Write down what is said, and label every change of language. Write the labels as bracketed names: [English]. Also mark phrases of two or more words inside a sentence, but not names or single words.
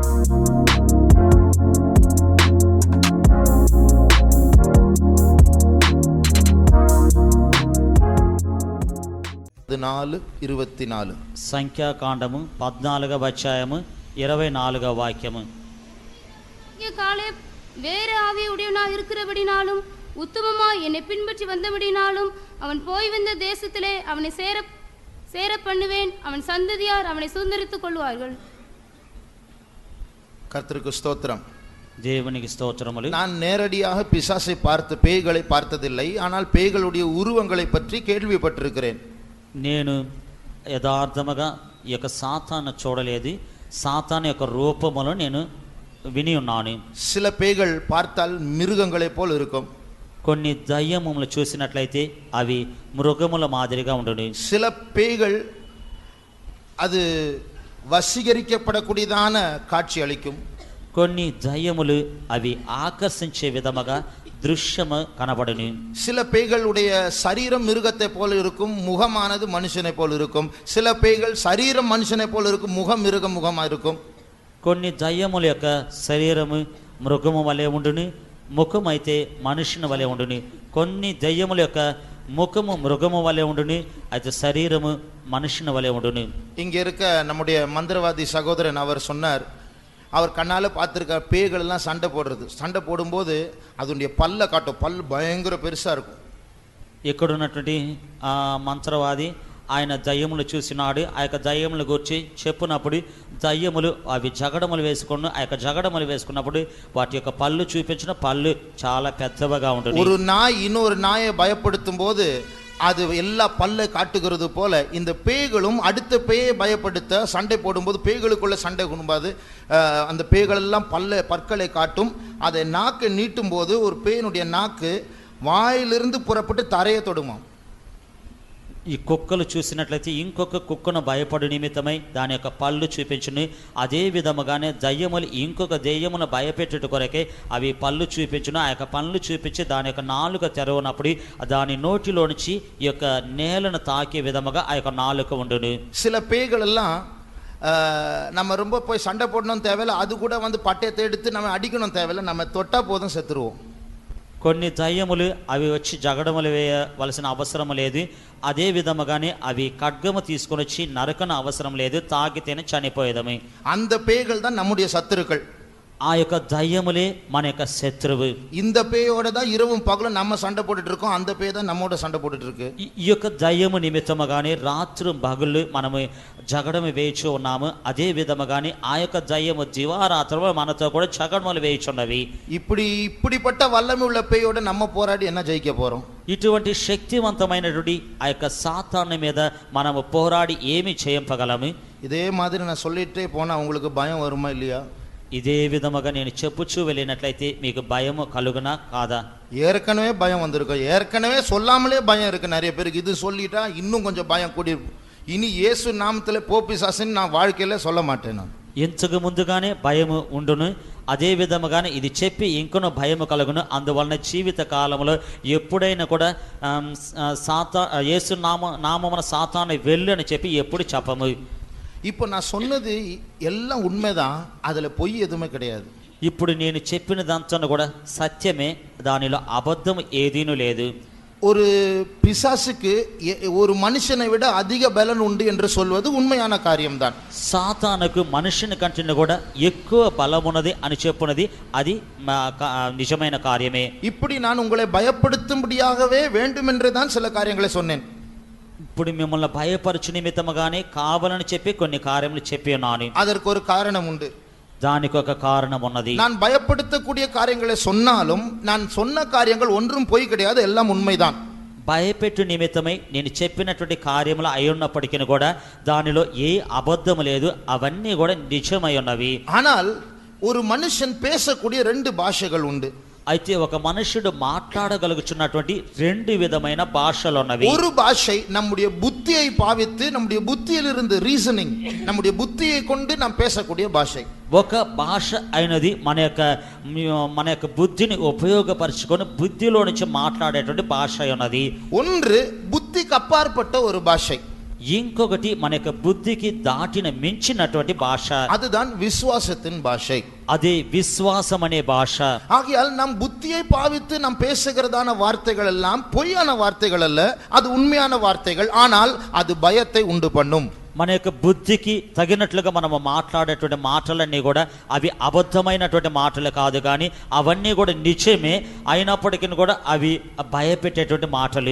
[Telugu] సంఖ్యాకాండము 14వ అధ్యాయము 24వ వాక్యము. [Tamil] காலேப் வேறு ஆவி உடையவனாக இருக்கிறபடினாலும் உத்தமமாய் என்னை பின்பற்றி வந்தபடினாலும் அவன் போய் வந்த தேசத்திலே அவனை சேர பண்ணுவேன். அவன் சந்ததியார் அவனை சுதந்தரித்துக் கொள்வார்கள். கர்த்தருக்கு ஸ்தோத்திரம். தேவனுக்கு ஸ்தோத்திரமுలు. நான் நேரடியாக பிசாசை பார்த்து பேய்களை பார்த்ததில்லை, ஆனால் பேய்களுடைய உருவங்களை பற்றி கேள்விப்பட்டிருக்கிறேன். [Telugu] నేను యథార్థముగా ఈ యొక్క సాతాను చూడలేదు, సాతాను యొక్క రూపములను నేను విని ఉన్నాను. [Tamil] சில பேய்கள் பார்த்தால் மிருகங்களை போல் இருக்கும். [Telugu] కొన్ని దయ్యములు చూసినట్లయితే అవి మృగముల మాదిరిగా ఉండును. [Tamil] சில பேய்கள் அது వశీకరించబడக்கூடியதான காட்சி அளிக்கும். [Telugu] కొన్ని దయ్యములు అవి ఆకర్షించే విధముగా దృశ్యము కనబడును. [Tamil] சில பேய்களுடைய சரீரம் மிருகத்தை போல இருக்கும், முகமானது மனுஷனை போல் இருக்கும். சில பேய்கள் சரீரம் மனுஷனை போல் இருக்கும், முகம் மிருக முகமாக இருக்கும். [Telugu] కొన్ని దయ్యముల యొక్క శరీరము మృగము వలె ఉండును, ముఖం అయితే మనుషుని వలె ఉండును. కొన్ని దయ్యముల యొక్క ముఖము మృగము వలె ఉండును, అయితే శరీరము మనుషుని వలె ఉండును. [Tamil] இங்கே இருக்க நம்முடைய மந்திரவாதி சகோதரன் அவர் சொன்னார், அவர் கண்ணால் பார்த்துருக்க பேய்கள் எல்லாம் சண்டை போடுறது. சண்டை போடும்போது அதனுடைய பல்ல காட்டும், பல் பயங்கர பெருசாக இருக்கும். [Telugu] ఇక్కడ ఉన్నటువంటి మంత్రవాది ఆయన దయ్యములు చూసినాడు. ఆ యొక్క దయ్యములు గురించి చెప్పినప్పుడు దయ్యములు అవి జగడములు వేసుకున్న ఆ యొక్క జగడములు వేసుకున్నప్పుడు వాటి యొక్క పళ్ళు చూపించిన పళ్ళు చాలా పెద్దవిగా ఉంటుంది. [Tamil] ஒரு நாய் இன்னொரு நாயை பயப்படுத்தும் போது அது எல்லா பல்லை காட்டுகிறது போல இந்த பேய்களும் அடுத்த பேயை பயப்படுத்த சண்டை போடும்போது பேய்களுக்குள்ள சண்டை கொடுப்பாது அந்த பேய்கள் எல்லாம் பற்களை காட்டும். அதை நாக்கு நீட்டும் போது ஒரு பேயினுடைய நாக்கு வாயிலிருந்து புறப்பட்டு தரையை தொடுமாம். [Telugu] ఈ కుక్కలు చూసినట్లయితే ఇంకొక కుక్కను భయపడు నిమిత్తమై దాని యొక్క పళ్ళు చూపించును. అదే విధముగానే దయ్యములు ఇంకొక దెయ్యమును భయపెట్టుట కొరకే అవి పళ్ళు చూపించును. ఆ యొక్క పళ్ళు చూపించి దాని యొక్క నాలుక తెరవనప్పుడు దాని నోటిలో నుంచి ఈ యొక్క నేలను తాకే విధముగా ఆ యొక్క నాలుక ఉండును. [Tamil] சில பேய்கள் எல்லாம் நம்ம ரொம்ப போய் சண்டை போடணும் தேவையில்லை, அது கூட வந்து பட்டயத்தை எடுத்து நம்ம அடிக்கணும் தேவையில்லை, நம்ம தொட்டா போதும் செத்துருவோம். [Telugu] కొన్ని దయ్యములు అవి వచ్చి జగడములు వేయవలసిన అవసరం లేదు. అదే విధముగానే అవి ఖడ్గము తీసుకొని వచ్చి నరకన అవసరం లేదు, తాకితేనే చనిపోయేదమే. [Tamil] அந்த பேய்கள் தான் நம்முடைய சத்துருக்கள். [Telugu] ఆ యొక్క దయ్యములే మన యొక్క శత్రువు. [Tamil] இந்த பேயோட தான் இரவும் பகலும் நம்ம சண்டை போட்டுட்டு இருக்கோம், அந்த பேய் தான் நம்மோட சண்டை போட்டுட்டு இருக்கு. [Telugu] ఈ యొక్క దయ్యము నిమిత్తముగానే రాత్రి పగళ్ళు మనము జగడము వేయిచు ఉన్నాము. అదే విధముగానే ఆ యొక్క దయ్యము దివారాత్రులు మనతో కూడా జగడములు వేయిచున్నవి. [Tamil] இப்படிப்பட்ட வல்லமை உள்ள பேயோட நம்ம போராடி என்ன ஜெயிக்க போறோம்? [Telugu] ఇటువంటి శక్తివంతమైనటువంటి ఆ యొక్క సాతాను మీద మనము పోరాడి ఏమి చేయగలము? [Tamil] இதே மாதிரி நான் சொல்லிட்டே போனா உங்களுக்கு பயம் வருமா இல்லையா? [Telugu] ఇదే విధముగా నేను చెప్పుచూ వెళ్ళినట్లయితే మీకు భయము కలుగునా కాదా? [Tamil] ஏற்கனவே பயம் வந்திருக்கும், ஏற்கனவே சொல்லாமலே பயம் இருக்கு நிறைய பேருக்கு. இது சொல்லிட்டா இன்னும் கொஞ்சம் பயம் கூடி. இனி இயேசு நாமத்துல போபிசாசன் நான் வாழ்க்கையில சொல்ல மாட்டேன். நான் [Telugu] ఇంతకు ముందుగానే భయము ఉండును, అదే విధముగానే ఇది చెప్పి ఇంకొన భయము కలుగును. అందువలన జీవిత కాలంలో ఎప్పుడైనా కూడా యేసు నామమున సాతాను వెళ్ళు అని చెప్పి ఎప్పుడు చెప్పము. [Tamil] இப்போ நான் சொன்னது எல்லாம் உண்மைதான், அதுல பொய் எதுவுமே கிடையாது. [Telugu] ఇప్పుడు నేను చెప్పినదంతా కూడా సత్యమే, దానిలో అబద్ధం ఏదీనూ లేదు. [Tamil] ஒரு பிசாசுக்கு ஒரு மனுஷனை விட அதிக பலன் உண்டு என்று சொல்வது உண்மையான காரியம்தான். [Telugu] సాతానుకు మనుషుని కంటే కూడా ఎక్కువ బలమున్నది అని చెప్పున్నది అది నిజమైన కార్యమే. [Tamil] இப்படி நான் உங்களை பயப்படுத்தும்படியாகவே வேண்டுமென்று தான் சில காரியங்களை சொன்னேன். [Telugu] ఇప్పుడు మిమ్మల్ని భయపరచు నిమిత్తముగానే కావాలని చెప్పి కొన్ని కార్యములు చెప్పి ఉన్నాను. [Tamil] அதற்கு ஒரு காரணம் உண்டு, [Telugu] దానికి ఒక కారణం ఉన్నది. [Tamil] நான் பயப்படுத்தக்கூடிய காரியங்களை சொன்னாலும் நான் சொன்ன காரியங்கள் ஒன்றும் பொய் கிடையாது, எல்லாம் உண்மைதான். [Telugu] భయపెట్టు నిమిత్తమై నేను చెప్పినటువంటి కార్యములు అయి ఉన్నప్పటికీ కూడా దానిలో ఏ అబద్ధము లేదు, అవన్నీ కూడా నిజమై ఉన్నవి. [Tamil] ஆனால் ஒரு மனுஷன் பேசக்கூடிய 2 பாஷைகள் உண்டு. [Telugu] అయితే ఒక మనుషుడు మాట్లాడగలుగుచున్నటువంటి 2 విధమైన భాషలు ఉన్నవి. [Tamil] ஒரு பாஷை நம்முடைய புத்தியை பாவித்து நம்முடைய புத்தியிலிருந்து ரீசனிங், நம்முடைய புத்தியை கொண்டு நாம் பேசக்கூடிய பாஷை. [Telugu] ఒక భాష అయినది మన యొక్క బుద్ధిని ఉపయోగపరచుకొని బుద్ధిలో నుంచి మాట్లాడేటువంటి భాష ఉన్నది. [Tamil] ஒன்று புத்திக்கு அப்பாற்பட்ட ஒரு பாஷை. [Telugu] ఇంకొకటి మన యొక్క బుద్ధికి దాటిన మించినటువంటి భాష, [Tamil] அதுதான் விசுவாசத்தின் பாஷை. [Telugu] అదే విశ్వాసం అనే భాష. [Tamil] ஆகையால் நம் புத்தியை பாவித்து நாம் பேசுகிறதான வார்த்தைகள் எல்லாம் பொய்யான வார்த்தைகள் அல்ல, அது உண்மையான வார்த்தைகள். ஆனால் அது பயத்தை உண்டு பண்ணும். [Telugu] మన యొక్క బుద్ధికి తగినట్లుగా మనము మాట్లాడేటువంటి మాటలన్నీ కూడా అవి అబద్ధమైనటువంటి మాటలు కాదు, కానీ అవన్నీ కూడా నిజమే, అయినప్పటికీ కూడా అవి భయపెట్టేటువంటి మాటలు.